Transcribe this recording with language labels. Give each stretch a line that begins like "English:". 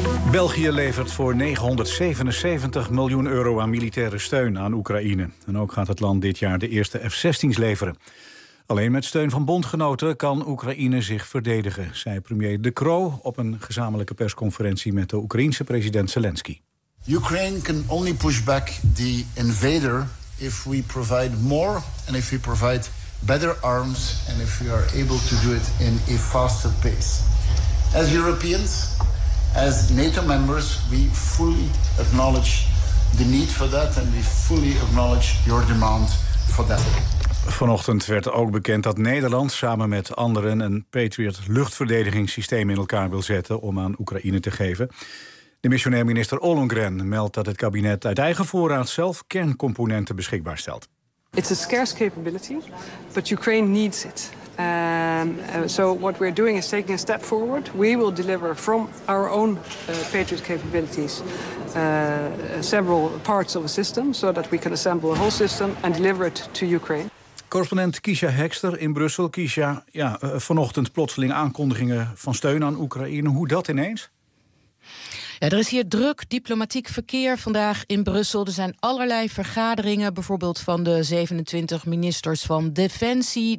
Dutch: België levert voor 977 miljoen euro aan militaire steun aan Oekraïne. En ook gaat het land dit jaar de eerste F-16's leveren. Alleen met steun van bondgenoten kan Oekraïne zich verdedigen, zei premier De Croo op een gezamenlijke persconferentie met de Oekraïnse president Zelensky.
English: Ukraine can only push back the invader if we provide more and if we provide better arms and if we are able to do it in a faster pace. As Europeans, as NATO members, we fully acknowledge the need for that and we fully acknowledge your demand for that.
Dutch: Vanochtend werd ook bekend dat Nederland samen met anderen een Patriot luchtverdedigingssysteem in elkaar wil zetten om aan Oekraïne te geven. De missionair minister Ollongren meldt dat het kabinet uit eigen voorraad zelf kerncomponenten beschikbaar stelt.
English: It's a scarce capability, but Ukraine needs it. So what we're doing is taking a step forward. We will deliver from our own Patriot capabilities several parts of a system, so that we can assemble a whole system and deliver it to Ukraine.
Dutch: Correspondent Kisha Hekster in Brussel. Kisha, ja, vanochtend plotseling aankondigingen van steun aan Oekraïne. Hoe dat ineens? Ja, er is hier druk diplomatiek verkeer vandaag in Brussel. Er zijn allerlei vergaderingen, bijvoorbeeld van de 27 ministers van Defensie.